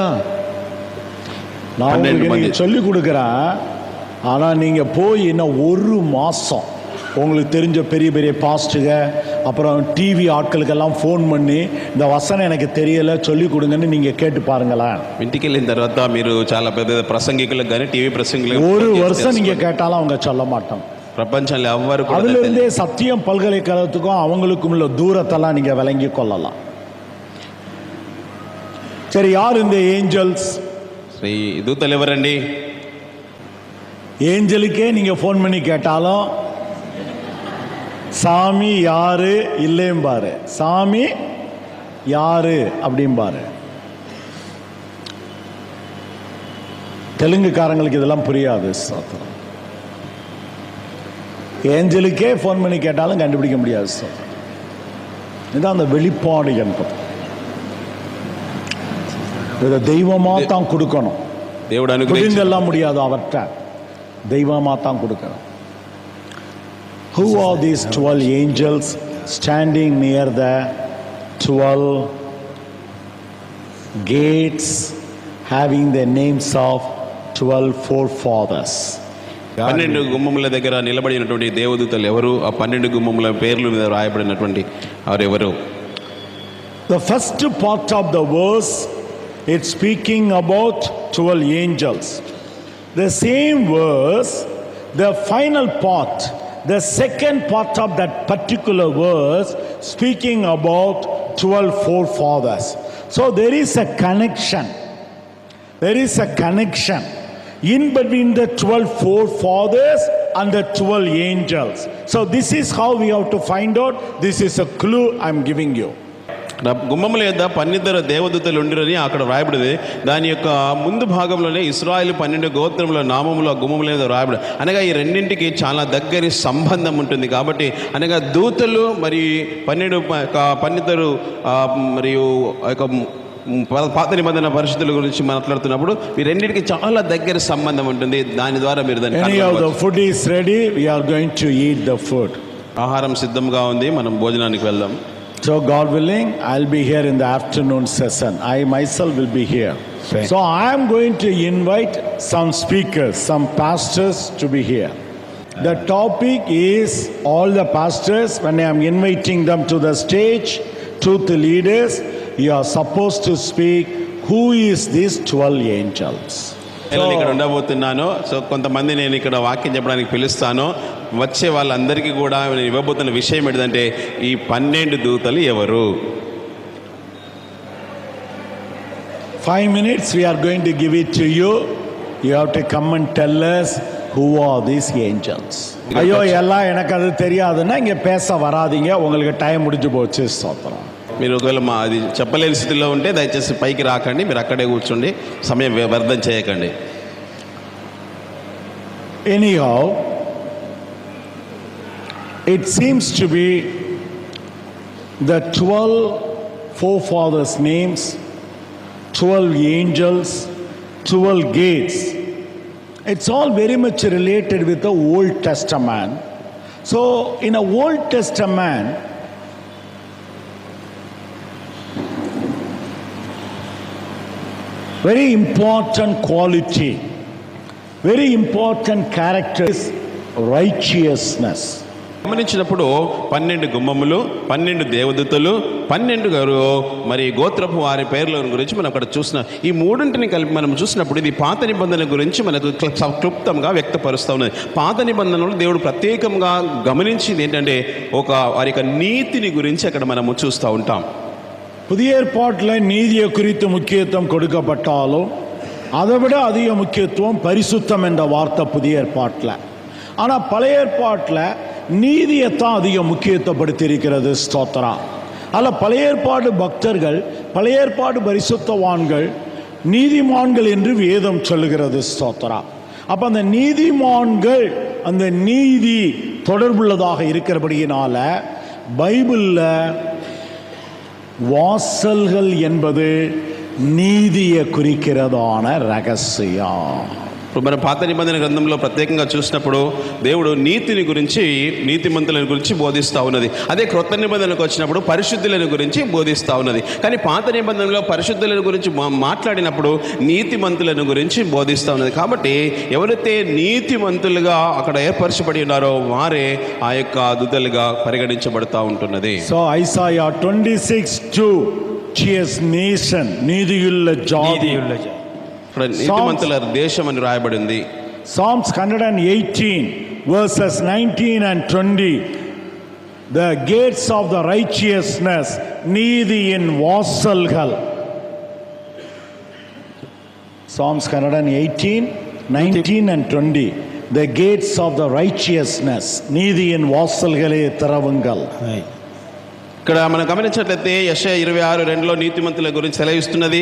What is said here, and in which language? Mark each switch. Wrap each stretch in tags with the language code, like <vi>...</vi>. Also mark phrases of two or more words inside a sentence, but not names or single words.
<ta>நான் உங்களுக்கு சொல்லி கொடுக்குறேன். ஆனா நீங்க போய் இன்னும் 1 மாசம் உங்களுக்கு தெரிஞ்ச பெரிய பெரிய பாஸ்ட்டுக, அப்புறம் டிவி ஆட்களுக்கெல்லாம் ஃபோன் பண்ணி இந்த வசனம் எனக்கு தெரியல சொல்லி கொடுங்கன்னு நீங்கள் கேட்டு பாருங்களேன்.</ta> <te>ఇంటికి వెళ్ళిన తర్వాత మీరు చాలా పెద్ద ప్రసంగికులకు కానీ టీవీ ప్రసంగికులకు</te> <ta>1 வருஷம் நீங்கள் கேட்டாலும் அவங்க சொல்ல மாட்டோம்.</ta> <te>ప్రపంచంలో ఎవ్వరు కూడా</te> <ta>அதிலிருந்தே சத்தியம் பல்கலைக்கழகத்துக்கும் அவங்களுக்கும் உள்ள தூரத்தெல்லாம் நீங்கள் விளங்கி கொள்ளலாம். சரி, யார் இந்த ஏஞ்சல்ஸ்?</ta> <te>శ్రీ దూతలు ఎవరండి?</te> <ta>ஏஞ்சலுக்கே நீங்கள் ஃபோன் பண்ணி கேட்டாலும் சாமி யாரு இல்லைம்பாரு, சாமி யாரு அப்படிம்பாரு. தெலுங்குக்காரங்களுக்கு இதெல்லாம் புரியாது. ஏஞ்சலுக்கே ஃபோன் பண்ணி கேட்டாலும் கண்டுபிடிக்க முடியாது. இதுதான் அந்த வெளிப்பாடு என்பது. இதை தெய்வமா தான் கொடுக்கணும்.</ta> <te>దేవుడు అనుగ్రహించి</te> <ta>எல்லாம் முடியாது, அவர்கிட்ட தெய்வமா தான் கொடுக்கணும்.</ta> <en>Who are these 12 angels standing near the 12 gates, having the names of 12 forefathers?</en> <te>12 గుమ్మముల దగ్గర నిలబడినటువంటి దేవదూతలు ఎవరు? ఆ 12 గుమ్మముల పేర్లు మీద రాయబడినటువంటి వారు ఎవరు?</te> <en>The first part of the verse, it's speaking about 12 angels. The same verse, the final part, the second part of that particular verse, speaking about 12 forefathers. So there is a connection. There is a connection in between the 12 forefathers and the 12 angels. So this is how we have to find out. This is a clue I'm giving you.</en> <te>గుమ్మముల యొద్ద 12 దేవదూతలు ఉండిరని అక్కడ రాయబడింది. దాని యొక్క ముందు భాగంలోనే ఇశ్రాయేలు 12 గోత్రముల నామములు గుమ్మముల మీద రాయబడి, అనగా ఈ రెండింటికి చాలా దగ్గరి సంబంధం ఉంటుంది. కాబట్టి అనగా దూతలు మరియు 12 మరియు పాత నిబంధన పరిస్థితుల గురించి మాట్లాడుతున్నప్పుడు ఈ రెండింటికి చాలా దగ్గర సంబంధం ఉంటుంది. దాని ద్వారా మీరు</te> <en>the food is ready, we are going to eat the food.</en> <te>ఆహారం సిద్ధంగా ఉంది, మనం భోజనానికి వెళ్దాం.</te> <en>So God willing, I'll be here in the afternoon session. I myself will be here. So I am going to invite some speakers, some pastors to be here. The topic is, all the pastors, when I am inviting them to the stage, truth leaders, you are supposed to speak, who is these 12 angels?</en> <te>నేను ఇక్కడ ఉండబోతున్నాను. సో కొంతమంది నేను ఇక్కడ వాక్యం చెప్పడానికి పిలుస్తాను. వచ్చే వాళ్ళందరికీ కూడా నేను ఇవ్వబోతున్న విషయం ఏంటంటే, ఈ 12 దూతలు ఎవరు?</te> <en>5 minutes we are going to give it to you. You have to come and tell us who are these angels.</en> <ta>ஐயோ எல்லாம் எனக்கு அது தெரியாதுன்னா இங்க பேச வராதீங்க, உங்களுக்கு டைம் முடிஞ்சு போச்சு. ஸ்தோத்திரம்.</ta> <te>మీరు ఒకవేళ అది చెప్పలేని స్థితిలో ఉంటే దయచేసి పైకి రాకండి, మీరు అక్కడే కూర్చోండి, సమయం వ్యర్థం చేయకండి.</te> <en>Anyhow, it seems to be the 12 forefathers' names, 12 angels, 12 gates. It's all very much related with the Old Testament. So in the Old Testament, very important quality, very important character is righteousness.</en> <te>గమనించినప్పుడు 12 గుమ్మములు, 12 దేవదూతలు, 12 గారు మరి గోత్రపు వారి పేర్ల గురించి మనం అక్కడ చూసిన ఈ మూడింటిని కలిపి మనం చూసినప్పుడు ఇది పాత నిబంధన గురించి మనకు క్లుప్తంగా వ్యక్తపరుస్తూ ఉన్నది. పాత నిబంధనలో దేవుడు ప్రత్యేకంగా గమనించింది ఏంటంటే ఒక వారి యొక్క నీతిని గురించి అక్కడ మనము చూస్తూ ఉంటాం.</te> <ta>புதிய ஏற்பாட்டில் நீதியை குறித்து முக்கியத்துவம் கொடுக்கப்பட்டாலும் அதை விட அதிக முக்கியத்துவம் பரிசுத்தம் என்ற வார்த்தை புதிய ஏற்பாட்டில். ஆனால் பழைய ஏற்பாட்டில் நீதியைத்தான் அதிக முக்கியத்துவப்படுத்தி இருக்கிறது. ஸ்தோத்திரா. அதில் பழைய ஏற்பாடு பக்தர்கள், பழைய ஏற்பாடு பரிசுத்தவான்கள், நீதிமான்கள் என்று வேதம் சொல்லுகிறது. ஸ்தோத்திரா. அப்போ அந்த நீதிமான்கள், அந்த நீதி தொடர்புள்ளதாக இருக்கிறபடியினால பைபிளில் வாசல்கள் என்பது நீதியை குறிக்கிறதான ரகசியம்.</ta> <te>ఇప్పుడు మనం పాత నిబంధన గ్రంథంలో ప్రత్యేకంగా చూసినప్పుడు దేవుడు నీతిని గురించి, నీతిమంతులను గురించి బోధిస్తూ ఉన్నది. అదే క్రొత్త నిబంధనకు వచ్చినప్పుడు పరిశుద్ధులను గురించి బోధిస్తూ ఉన్నది. కానీ పాత నిబంధనలో పరిశుద్ధులను గురించి మాట్లాడినప్పుడు నీతిమంతులను గురించి బోధిస్తూ ఉన్నది. కాబట్టి ఎవరైతే నీతిమంతులుగా అక్కడ ఏర్పరచబడి ఉన్నారో వారే ఆ యొక్క దూతలుగా పరిగణించబడతా ఉంటున్నది. సో ఐసాయా 26:2 నేషన్, నీతియుள்ள జాతి, నీతిమంతుల దేశం అని రాయబడింది.</te> <en>Psalms 118 verses 19 and 20, the gates of the righteousness,</en> <ta>நீதியின் வாசல்கள்.</ta> <en>Psalms 118, 19 and 20, the gates of the righteousness,</en> <ta>நீதியின் வாசல்களே திறவுங்கள்.</ta> <te>ఇక్కడ మనం గమనించినట్లయితే యెషయా 26:2లో నీతిమంతుల గురించి సెలవిస్తున్నది.</te>